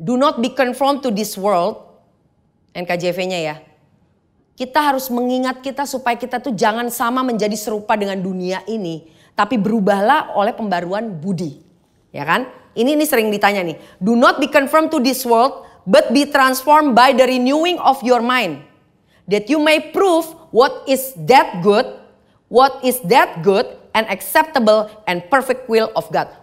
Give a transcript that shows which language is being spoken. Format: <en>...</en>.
<en>Do not be conformed to this world.</en> <id>NKJV-nya ya. Kita harus mengingat kita supaya kita tuh jangan sama menjadi serupa dengan dunia ini. Tapi berubahlah oleh pembaruan budi. Ya kan? Ini sering ditanya nih.</id> <en>Do not be conformed to this world. But be transformed by the renewing of your mind. That you may prove what is that good. What is that good and acceptable and perfect will of God.</en>